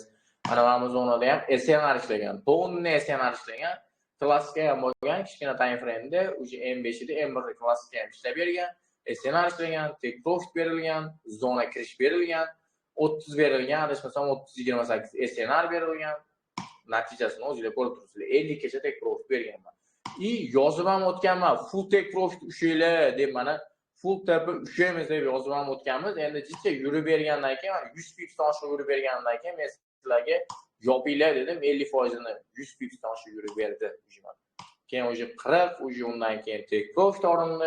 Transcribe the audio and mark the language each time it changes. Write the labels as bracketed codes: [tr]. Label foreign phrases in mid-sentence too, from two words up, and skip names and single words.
[uz] Mana bu zonada ham SNR ishlagan, tonni SNR ishlagan, klassika ham bo'lgan, kichkina [en] time frame'da [uz] o'sha M5 ida M1 klassika ham ishlab bergan, SNR ishlagan, [en] take profit [uz] berilgan, zona kirish berilgan, 30 berilgan, adashmasam 30-28 SNR berilgan. Natijasini o'zingizlar ko'rib turibsizlar. 50 gacha [en] take profit [uz] berganman. Yozib ham o'tganman, [en] full take profit [uz] ushlaylar deb mana full tepa ushlaymiz deb yozib ham o'tganmiz. Endi jicha yurib bergandan keyin mana 100 pipsdan oshiq yurib bergandan keyin men sizlarga yopinglar dedim, 50% ni 100 pipsdan oshiq yurib berdi ujman. Keyin o'sha 40, o'sha undan keyin [en] take profit [uz] olindi.